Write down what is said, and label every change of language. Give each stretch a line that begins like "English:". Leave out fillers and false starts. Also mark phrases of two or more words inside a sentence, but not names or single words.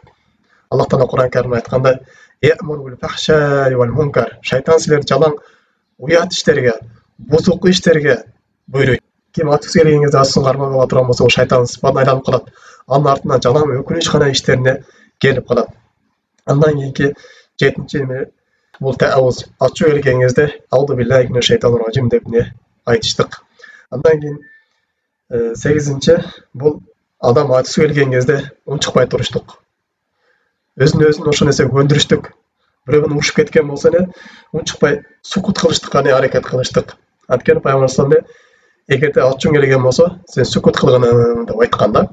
Kyrgyz: Аллах Таала Кур'ан Каримде айтканда: шайтан силерди жалаң уят иштерге, бузук иштерге буйруйт. Ким ачкысы келген кезде ачкысын кармап ала турган болсо, ол шайтан сыпатына айланып калат. Анын артынан жалаң өкүнүч гана иштерине келип калат. Андан кийинки 7-нчи бул таавуз. Ачуу келген кезде
Arabic: أعوذ بالله من الشيطان الرجيم
Kyrgyz: деп не айтыштык. Андан кийин 8-нчи бул адам ачысы келген кезде унчукпай туруштук. Өзүн ошо нерсеге көндүрүштүк. Бирөөнү урушуп кеткен болсо эле унчукпай сукут кылыштыкка аракет кылыштык. Анткени пайгамбар эгерде ачууң келген болсо, сен сукут кылгын деп айткан да.